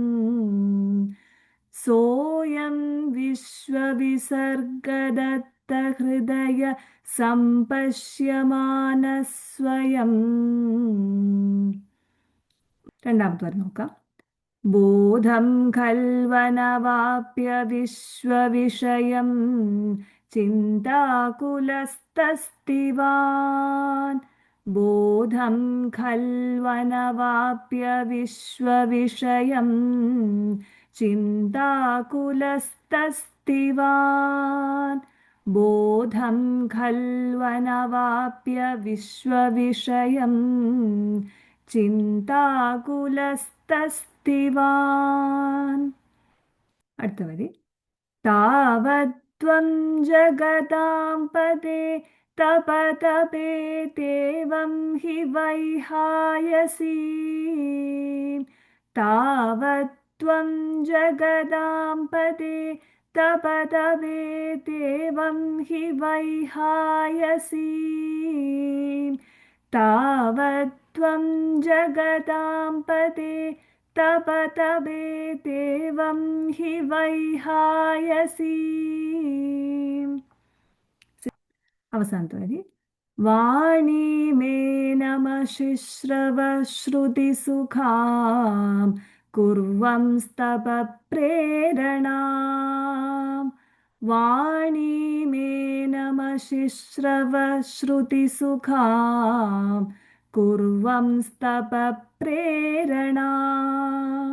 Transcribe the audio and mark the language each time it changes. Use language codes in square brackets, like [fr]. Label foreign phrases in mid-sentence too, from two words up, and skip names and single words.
[sa] സോയം വിശ്വവിസർഗദത്ത ഹൃദയ സംപശ്യമാനസ്വയം. [ml] രണ്ടാമത്തെ വരെ നോക്കാം. [sa] ബോധം ഖൽവനവാപ്യ വിശ്വവിഷയം ചിന്താകുലസ്തസ്തിവാൻ. बोधं खल्वनवाप्य विश्वविषयं चिन्ताकुलस्तस्तिवान् बोधं खल्वनवाप्य विश्वविषयं चिन्ताकुलस्तस्तिवान्. [ml] അടുത്ത വരി. [sa] तावत्त्वं जगतां पदे तपतपेतेवं हि वैहायसी. तावत्त्वं जगतां पदे तपतपेतेवं हि वैहायसी. तावत्त्वं जगतां पदे तपतपेतेवं हि वैहायसी. [ml] അവസാനത്തെ വരി. [sa] വാണി മേ നമശിശ്രവശ്രുതിസുഖാം കുർവം സ്തപ പ്രേരണാം. വാണി മേ നമശിശ്രവശ്രുതിസുഖാം കുർവം സ്തപ പ്രേരണാം.